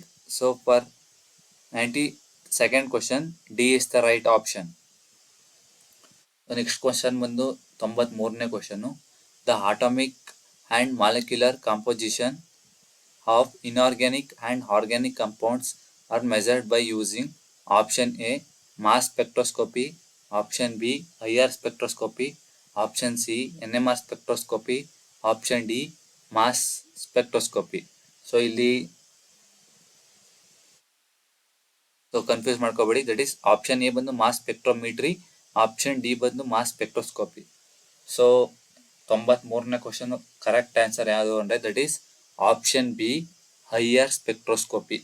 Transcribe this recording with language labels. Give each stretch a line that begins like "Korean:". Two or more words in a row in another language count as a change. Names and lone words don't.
English: So for 92nd question D is the right option. next question
Kannada: ಬಂದು 93ನೇ ಕ್ವಶನ್ನು.
English: the atomic and molecular composition of inorganic and organic compounds are measured by using option A mass spectroscopy, option B IR spectroscopy, option C NMR spectroscopy, option D mass spectroscopy.
Kannada: ಸೊ ಇಲ್ಲಿ ಕನ್ಫ್ಯೂಸ್ ಮಾಡ್ಕೋಬೇಡಿ,
English: that is option A
Kannada: ಬಂದು
English: mass spectrometry, option D
Kannada: ಬಂದು
English: mass spectroscopy.
Kannada: ಸೊ 93ನೇ
English: question correct answer
Kannada: ಯಾವುದು ಅಂದರೆ
English: that is option B IR spectroscopy.